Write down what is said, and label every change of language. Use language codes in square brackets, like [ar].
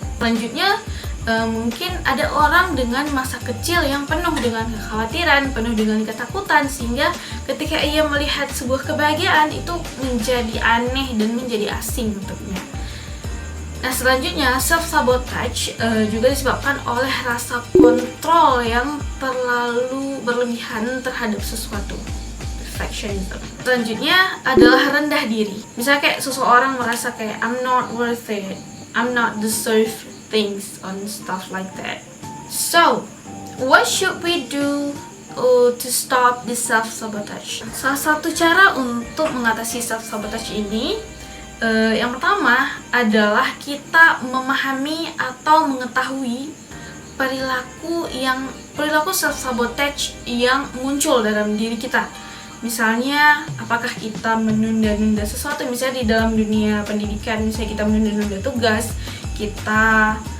[id] Selanjutnya, mungkin ada orang dengan masa kecil yang penuh dengan kekhawatiran, penuh dengan ketakutan, sehingga ketika ia melihat sebuah kebahagiaan itu menjadi aneh dan menjadi asing untuknya. Nah, selanjutnya, self-sabotage juga disebabkan oleh rasa kontrol yang terlalu berlebihan terhadap sesuatu. Perfectionism. Selanjutnya adalah rendah diri. Misalnya kayak seseorang merasa kayak [en] I'm not worth it, I'm not deserve things on stuff like that. So, what should we do to stop this self-sabotage? [id] Salah satu cara untuk mengatasi self-sabotage ini, yang pertama adalah kita memahami atau mengetahui perilaku self-sabotage yang muncul dalam diri kita. Misalnya, apakah kita menunda-nunda sesuatu, misalnya di dalam dunia pendidikan, misalnya kita menunda-nunda tugas, kita